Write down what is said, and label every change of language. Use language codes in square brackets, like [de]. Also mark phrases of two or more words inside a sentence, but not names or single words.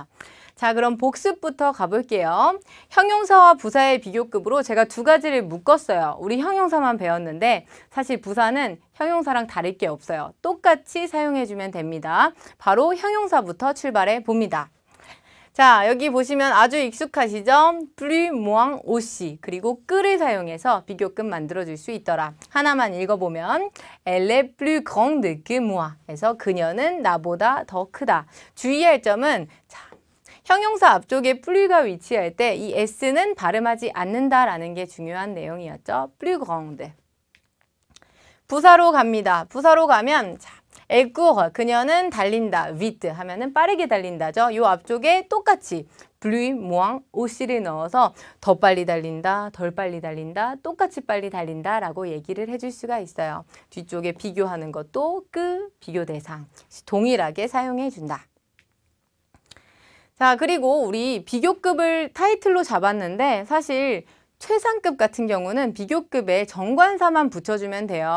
[ko] 자, 그럼 복습부터 가볼게요. 형용사와 부사의 비교급으로 제가 두 가지를 묶었어요. 우리 형용사만 배웠는데 사실 부사는 형용사랑 다를 게 없어요. 똑같이 사용해주면 됩니다. 바로 형용사부터 출발해 봅니다. 자, 여기 보시면 아주 익숙하시죠? [fr] plus, moins, aussi [ko] 그리고 끄를 사용해서 비교급 만들어줄 수 있더라. 하나만 읽어보면 [fr] Elle est plus grande que moi [ko] 해서 그녀는 나보다 더 크다. 주의할 점은 자, 형용사 앞쪽에 plus가 위치할 때 이 s는 발음하지 않는다라는 게 중요한 내용이었죠. [fr] plus grande. [ko] 부사로 갑니다. 부사로 가면 자, [fr] elle court, [ko] 그녀는 달린다. vite 하면은 빠르게 달린다죠. 요 앞쪽에 똑같이 [fr] plus, moins, [ko] aussi를 넣어서 더 빨리 달린다, 덜 빨리 달린다, 똑같이 빨리 달린다 라고 얘기를 해줄 수가 있어요. 뒤쪽에 비교하는 것도 그 비교 대상 동일하게 사용해 준다. 자, 그리고 우리 비교급을 타이틀로 잡았는데 사실 최상급 같은 경우는 비교급에 정관사만 붙여주면 돼요.